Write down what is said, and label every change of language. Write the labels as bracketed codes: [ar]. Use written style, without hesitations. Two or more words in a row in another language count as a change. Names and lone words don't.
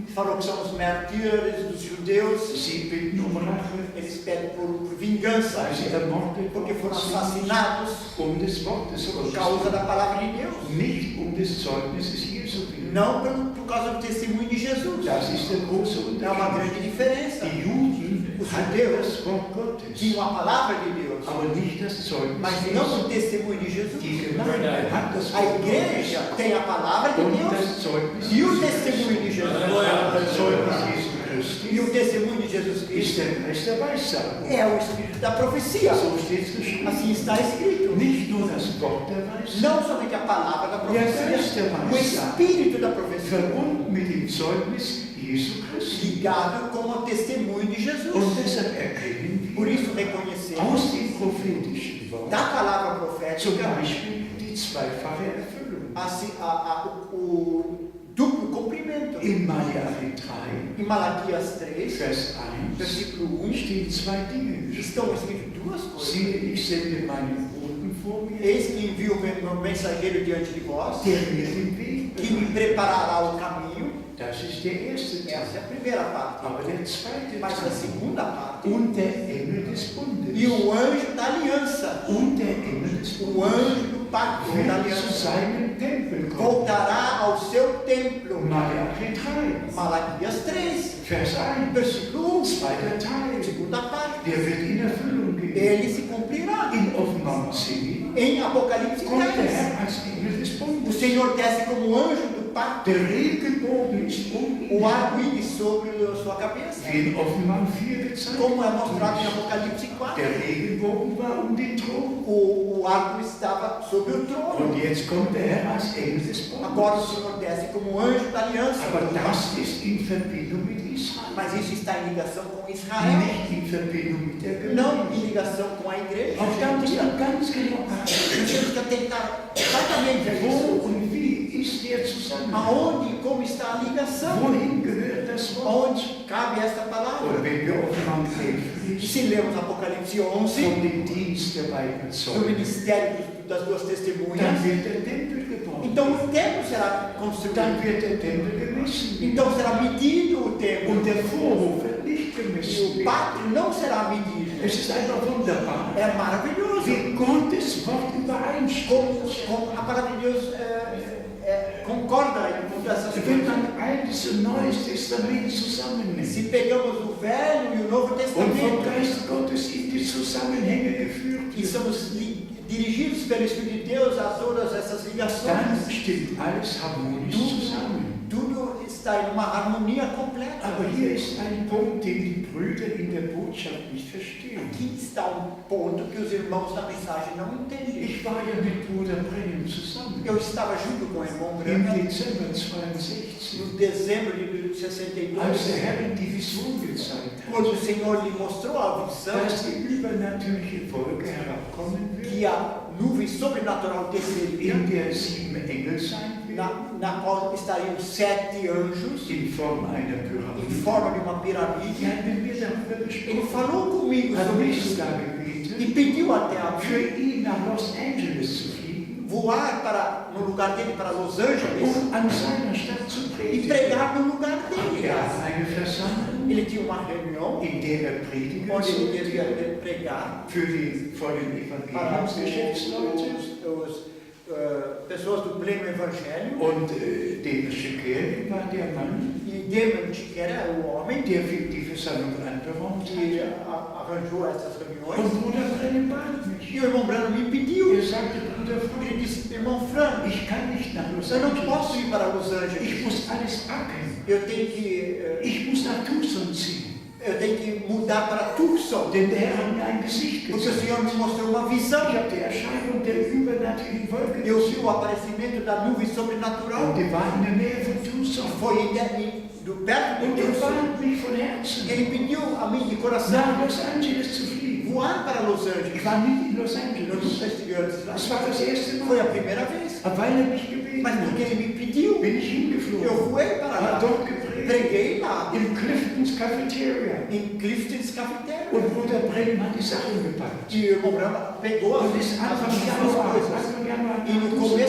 [pt] falou que são os mártires dos judeus. [de] sie bitten um Rache, [pt] Eles pedem por vingança, [de] weil sie ermordet [pt] porque foram [de] worden sind, [pt] assassinados [de] des Wortes [pt] por [de] Gottes, [pt] causa da palavra de Deus. [de] nicht des Zeugnisses Jesu willen. [pt] Não por causa do testemunho de Jesus. [de] Das ist der große [pt] É uma [de] Unterschied. [pt] grande diferença. [de] Die Juden [pt] Os [de] hatten [pt] judeus [de] das Wort Gottes, [pt] tinham a palavra de Deus, [de] aber nicht das Zeugnis [pt] mas não [de] Jesu. [pt] o testemunho de Jesus. [de] Die Gemeinde hat das [pt] A [de] Wort [pt] igreja [de] Gottes [pt] tem a palavra de [de] und [pt] Deus [de] das Zeugnis [pt] e o [de] Jesu. [pt] testemunho de Jesus. [de] Das Zeugnis Jesu Christi [pt] E o testemunho de Jesus [de] ist [pt] Cristo [de] der Geist der Weissagung. [pt] é o espírito da profecia. [de] So steht es geschrieben. [pt] Assim está escrito. [de] Nicht nur das Wort der Weissagung, [pt] Não somente a palavra da profecia, o espírito da profecia, [de] verbunden mit dem Zeugnis Jesu Christi. [pt] ligado com o testemunho de Jesus. [de] Und deshalb erkennen [pt] Por [de] wir [pt] isso reconhecemos [de] aus dem prophetischen Wort [pt] da palavra [de] zum [pt] profética [de] Beispiel die zweifache Erfüllung. [pt] assim, o duplo cumprimento. Testamento. [de] In Malachi 3, [pt] Em Malaquias 3, [de] Vers 1, [pt] versículo 1, [de] stehen zwei Dinge geschrieben. [pt] estão escritas duas coisas. [de] Siehe, ich sende meinen Boten vor mir, [pt] Eis que envio o meu mensageiro diante de vós, [de] der mir den Weg [pt] que me [de] bereitet. [pt] preparará o caminho. [de] Das ist der erste Teil. [pt] Essa é a primeira parte. [de] Aber der zweite [pt] Mas a [de] Teil. [pt] segunda parte, [de] Und der Engel des Bundes. [pt] e o anjo da aliança, [de] Und der Engel des [pt] o [de] Bundes [pt] anjo do pacto da [de] wird zu [pt] aliança, [de] seinem Tempel kommen. [pt] voltará ao seu templo. [de] Malachi 3, [pt] Malaquias 3, [de] Vers 1, [pt] versículo 1, [de] zweiter Teil. [pt] segunda parte. [de] Der wird in Erfüllung gehen. [pt] Ele se cumprirá. [de] In Offenbarung 10 [pt] Em Apocalipse [de] kommt der [pt] 10, [de] Herr als Engel des [pt] o [de] Bundes. [pt] Senhor desce como anjo do pacto, [de] Der Regenbogen ist um ihn [pt] o arco-íris sobre a sua cabeça, [de] wie in Offenbarung 4 gezeigt. [pt] como é mostrado em Apocalipse 4. [de] Der Regenbogen war um den Thron. [pt] O arco estava sobre o trono. [de] Und jetzt kommt der Herr als Engel des [pt] Agora o [de] Bundes. [pt] Senhor desce como anjo da aliança. [de] Aber das ist in Verbindung mit Israel. [pt] Mas isso está em ligação com Israel, [de] Nicht in Verbindung mit der [pt] não [de] Gemeinde. [pt] em ligação com a igreja. [de] Auch da muss man ganz genau [pt] Nós [de] achten. [pt] temos que tentar exatamente [de] Wo [pt] isso. [de] und wie ist der Zusammenhang? [pt] Aonde e como está a ligação? [de] Wohin gehört das Wort? [pt] Aonde cabe esta palavra? [de] Oder wenn wir Offenbarung 11 [pt] E [de] lesen, [pt] se lemos Apocalipse 11, [de] von dem Dienst der beiden [pt] do [de] Zeugen, [pt] ministério das duas [de] dann [pt] testemunhas, [de] wird der Tempel gebaut. [pt] então o templo será construído. [de] Dann wird der Tempel gemessen. [pt] Então será medido o templo. [de] Und der Vorhof wird nicht [pt] E [de] gemessen. [pt] o pátio não será medido. [de] Es ist einfach wunderbar, [pt] É maravilhoso. [de] wie Gottes Wort übereinstimmt. [pt] Como a palavra de Deus concorda com essas [de] Wenn [pt] coisas. [de] man Altes und Neues Testament zusammennimmt [pt] Se pegamos o Velho e o Novo [de] und vom [pt] Testamento [de] Geist Gottes in die Zusammenhänge geführt [pt] e [de] wird, [pt] somos dirigidos pelo Espírito de Deus a todas essas [de] dann [pt] ligações, [de] stimmt alles harmonisch zusammen. [pt] tudo está em uma harmonia completa. [de] Aber hier ist ein Punkt, den die Brüder in der Botschaft nicht verstehen. [pt] Aqui está ponto que os irmãos da mensagem não entendem. [de] Ich war ja mit Bruder Brennan zusammen [pt] Eu estava junto com o irmão [de] im [pt] Branham [de] Dezember 62, [pt] no dezembro de [de] als [pt] 62, [de] der Herr ihm die Vision gezeigt hat, [pt] quando o Senhor lhe mostrou a visão [de] dass die übernatürliche Wolke herabkommen wird, [pt] que a nuvem sobrenatural desceria, [de] in der 7 Engel sein wird, [pt] na qual estariam 7 anjos [de] in Form einer [pt] em [de] Pyramide. [pt] forma de uma pirâmide. [de] Ja, wenn wir darüber [pt] Ele [de] gesprochen [pt] falou comigo [de] haben, hat [pt] sobre [de] mich [pt] isso [de] sogar [pt] e [de] gebeten, [pt] pediu até a [de] für ihn nach Los Angeles zu fliegen, [pt] voar para no lugar dele para Los Angeles [de] an seiner Stadt zu [pt] e [de] predigen. [pt] pregar no lugar dele. [de] Er hat eine Versammlung, [pt] Ele tinha uma reunião [de] in der er predigen [pt] onde ele [de] sollte, [pt] devia pregar [de] für die vollen [pt] para [de] Evangeliumsgeschäftsleute. [pt] pessoas do pleno evangelho. [de] Und David Schickel war der Mann, [pt] E Damon que era o homem [de] der die Versammlung anberaumt [pt] que [de] hat. [pt] arranjou essas reuniões. [de] Und Bruder Brennan bat mich. [pt] E o irmão Branham me pediu. [de] Er sagte, Bruder [pt] Ele [de] Frank, [pt] disse, irmão Frank, [de] ich kann nicht nach Los [pt] eu não posso [de] Angeles. [pt] ir para Los Angeles. [de] Ich muss alles packen. [pt] Eu tenho que [de] Ich muss nach Tucson ziehen. [pt] eu tenho que mudar para Tucson. [de] Denn der Herr hat mir ein Gesicht [pt] Porque o [de] gezeigt. [pt] Senhor me mostrou uma visão. [de] Ich habe die Erscheinung der übernatürlichen Wolke [pt] Eu [de] gesehen. [pt] vi o aparecimento da nuvem sobrenatural. [de] Und die war in der Nähe von Tucson. [pt] Foi do perto [de] Und [pt] de [de] er [pt] Deus. [de] bat mich von Herzen, [pt] Ele pediu a mim de coração [de] nach Los Angeles zu fliegen. [pt] voar para Los [de] Ich [pt] Angeles. [de] war nie in Los [pt] Eu [de] Angeles. [pt] nunca estive antes lá. [de] Das war das erste [pt] Foi a [de] Mal. [pt] primeira vez. [de] Aber weil er mich gebeten [pt] Mas porque [de] hat, [pt] ele me pediu, [de] bin ich hingeflogen. [pt] eu voei para [de] Habe [pt] lá. [de] dort gepredigt. [pt] Preguei lá, [de] Im Cliftons Cafeteria. [pt] em Clifton's Cafeteria. [de] Und Bruder Brennan hat die Sachen gepackt. [pt] E o irmão Branham pegou [de] Und ist Anfang Januar, [pt] coisas. [de] Anfang Januar [pt] E no [de] nach [pt] começo